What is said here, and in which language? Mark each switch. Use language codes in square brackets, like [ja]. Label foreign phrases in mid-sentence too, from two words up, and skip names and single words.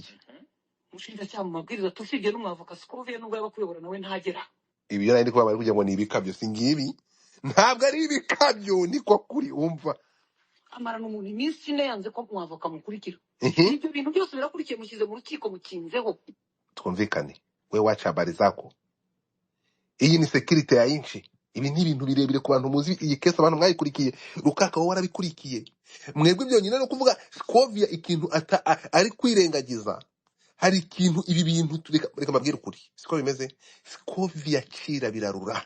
[rw] Umushinjacyaha mu mabwiriza tusibye n'umwavoka Scovia nubwo yaba kuyobora nawe ntagera. Ibi yo nari kuba kugira ngo ni ibikabyo, singibi ntabwo ari ibikabyo, niko kuri. Umva amarana umuntu iminsi ine yanze ko umwavoka mukurikira. Ibyo bintu byose birakurikiye, mushyize mu rukiko mukinzeho. [sw] Twumvikane, we wacha habari zako. [rw] Iyi ni security [sw] ya inchi. [rw] Ibi ni ibintu birebire ku bantu muzi iyi kesa, abantu mwayikurikiye. Rukaka wowe warabikurikiye. Mwebwe byonyine no kuvuga Scovia ikintu ari kwirengagiza. Hari ikintu ibi bintu reka mbabwire ukuri. Siko bimeze. Scovia kira birarura.